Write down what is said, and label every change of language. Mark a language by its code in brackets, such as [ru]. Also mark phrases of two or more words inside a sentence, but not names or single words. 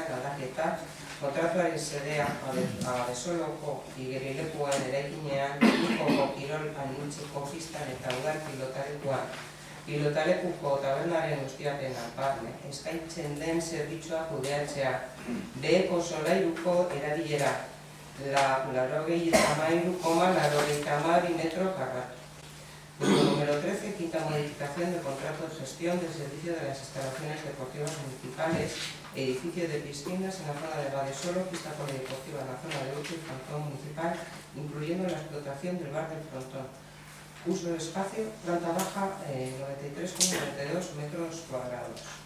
[eu] aldaketa, kontratuaren sedea Badesoloko igerilekuan eraikinean, Ikoko kirol anintzeko pistan eta udar pilotalekuko tabernaren ustiapena barne, eskaintzen den zerbitzua kudeatzea, beheko solairuko erabilera, 83,82 metro karratu. [es] Número 13, quinta modificación del contrato de gestión del servicio de las instalaciones deportivas municipales, edificio de piscinas en la zona de Badesolo, pista polideportiva en la zona de Ucho y Frontón municipal, incluyendo la explotación del bar del Frontón. Uso de espacio, planta baja, 93,92 metros cuadrados.